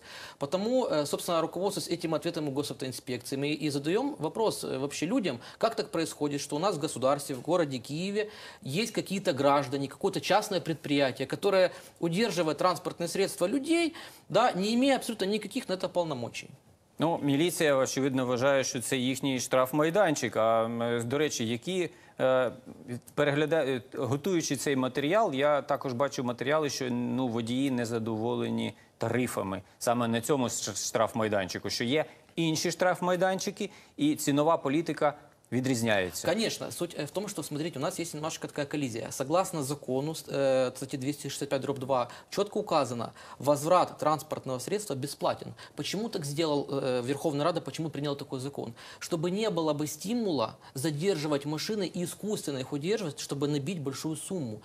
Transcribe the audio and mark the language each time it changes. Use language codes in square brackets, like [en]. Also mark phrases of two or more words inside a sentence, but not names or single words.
[ru] Потому, собственно, руководствуясь этим ответом у госавтоинспекции, мы и задаем вопрос вообще людям, как так происходит, что у нас в государстве, в городе Киеве есть какие-то граждане, какое-то частное предприятие, которое удерживает транспортные средства людей, да, не имея абсолютно никаких на это полномочий. [uk] Ну, міліція, очевидно, вважає, що це їхній штрафмайданчик. А, до речі, готуючи цей матеріал, я також бачу матеріали, що водії не задоволені тарифами саме на цьому штрафмайданчику, що є інші штрафмайданчики і цінова політика відрізняється. [ru] Конечно. Суть в том, что, смотрите, у нас есть немножко такая коллизия. Согласно закону, кстати, 265/2, четко указано, возврат транспортного средства бесплатен. Почему так сделал Верховная Рада, почему принял такой закон? Чтобы не было бы стимула задерживать машины и искусственно их удерживать, чтобы набить большую сумму.